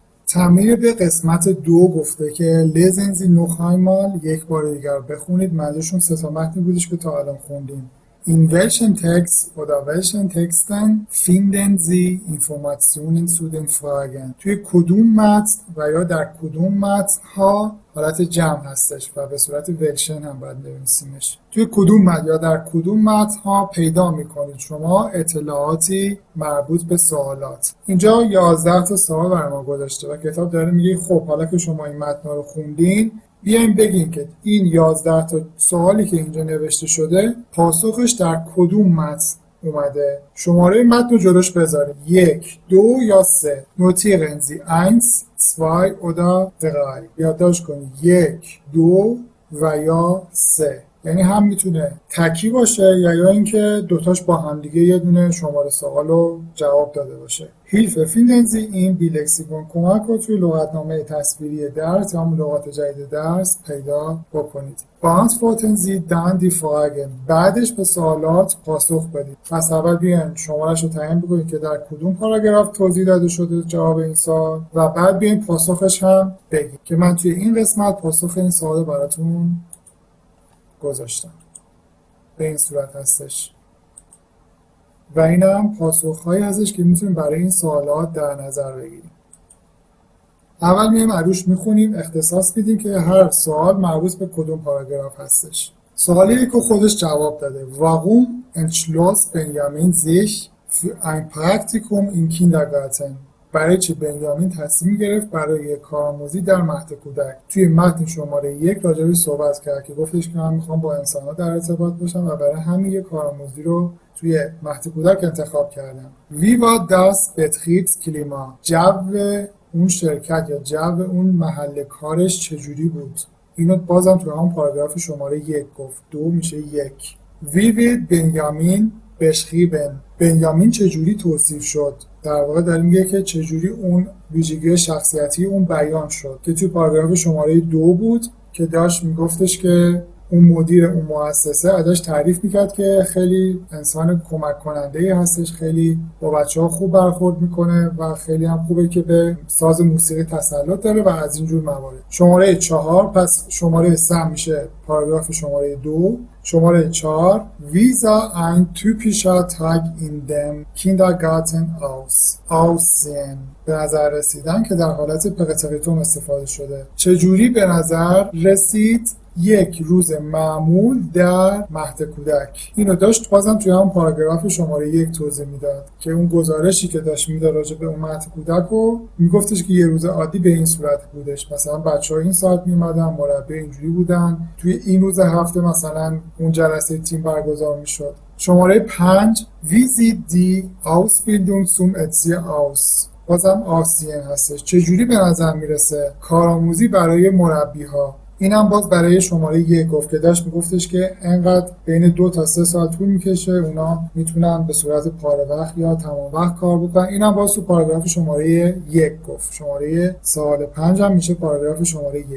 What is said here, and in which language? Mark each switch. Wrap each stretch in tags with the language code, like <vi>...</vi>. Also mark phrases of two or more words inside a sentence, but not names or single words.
<fa>تمرین به قسمت 2 گفته که</fa> <de>lesen Sie noch einmal،</de> <fa>یک بار دیگر بخونید. منظورشون 3 تا متنی بودش که تا الان خوندیم.</fa> <de>In welchen Text oder welchen Texten finden Sie Informationen zu den Fragen؟</de> <fa>توی کدوم متن و یا در کدوم متن ها حالت جمع هستش و به صورت ولشن هم باید بنویسیمش. توی کدوم متن یا در کدوم متن ها پیدا میکنید شما اطلاعاتی مربوط به سوالات. اینجا 11 تا سوال برای ما گذاشته و کتاب داره میگه خب حالا که شما این متن رو خوندین بیاین بگین که این 11 تا سوالی که اینجا نوشته شده پاسخش در کدوم متن اومده. شماره متن رو جلوش بذارید 1 2 یا 3.</fa> <de>notieren Sie 1 2 oder 3.</de> <fa>یادداشت کنید 1 2 و یا 3. یعنی هم میتونه تکی باشه یا اینکه دوتاش با هم دیگه یه دونه شماره سوال رو جواب داده باشه.</fa> <de>Hilfe finden Sie in Bilexikon،</de> <fa>کمک رو توی لغتنامه تصویری درس یا لغات جدید درس پیدا بکنید.</fa> <de>Beantworten Sie dann die Fragen،</de> <fa>بعدش به سوالات پاسخ بدید. پس اول بیاین شماره‌اش رو تعیین بکنید که در کدوم پاراگراف توضیح داده شده جواب این سوال و بعد بیاین پاسخش هم بگید که من توی این قسمت پاسخ این سوال براتون گذاشتم. به این صورت هستش و این هم پاسخهایی هستش که میتونیم برای این سوالات در نظر بگیریم. اول میایم عروش میخونیم، اختصاص میدیم که هر سوال مربوط به کدوم پاراگراف هستش. سوالی که خودش جواب داده.</fa> <de>Warum entschloss Benjamin sich für ein Praktikum im Kindergarten؟</de> <fa>برای چی بنیامین تصمیم گرفت برای کارآموزی در مهد کودک؟ توی متن شماره 1 راجعش صحبت کرد که گفتش که من میخوام با انسان‌ها در ارتباط باشم و برای همین یک کارآموزی رو توی مهد کودک انتخاب کردم.</fa> <de>Wie war das Betriebsklima؟</de> <fa>جو اون شرکت یا جو اون محل کارش چجوری بود؟ اینو بازم توی همون پاراگراف شماره 1 گفت. 2 میشه 1.</fa> <de>Wie wird Benjamin beschrieben؟</de> <fa>بنیامین چجوری توصیف شد؟ در واقع داریم میگه که چجوری اون ویژگی شخصیتی اون بیان شد که توی پاراگراف شماره 2 بود که داشت میگفتش که اون مدیر اون مؤسسه ازش تعریف میکرد که خیلی انسان کمک کننده هستش، خیلی با بچه‌ها خوب برخورد میکنه و خیلی هم خوبه که به ساز موسیقی تسلط داره و از اینجور موارد. شماره 4 پس شماره 3 میشه پاراگراف شماره 2.</fa> <de>شماره 4 Wie sah ein typischer Tag in dem Kindergarten aussehen؟</de> <fa>به نظر رسیدن که در حالت پرتریتوم استفاده شده. چجوری به نظر رسید یک روز معمول در مهد کودک؟ اینو داشت بازم توی هم پاراگراف شماره 1 توضیح میداد که اون گزارشی که داشت میداد راجع به اون مهد کودک رو میگفتش که یه روز عادی به این صورت بودش. مثلا بچه‌ها این ساعت میومدن، مربی اینجوری بودن، توی این روز هفته مثلا اون جلسه تیم برگزار میشد.</fa> <de>شماره 5 Wie sieht die Ausbildung zum Erzieher aus؟</de> <fa>بازم آسین هستش. چجوری به نظر میرسه کارآموزی برای مربی ها؟ این هم باز برای شماره 1 گفت که داشت میگفتش که انقدر بین 2 تا 3 ساعت طول میکشه، اونا میتونن به صورت پاره وقت یا تمام وقت کار بکنن. این هم باز تو پاراگراف شماره 1 گفت. شماره سوال 5 هم میشه پاراگراف شماره 1.</fa>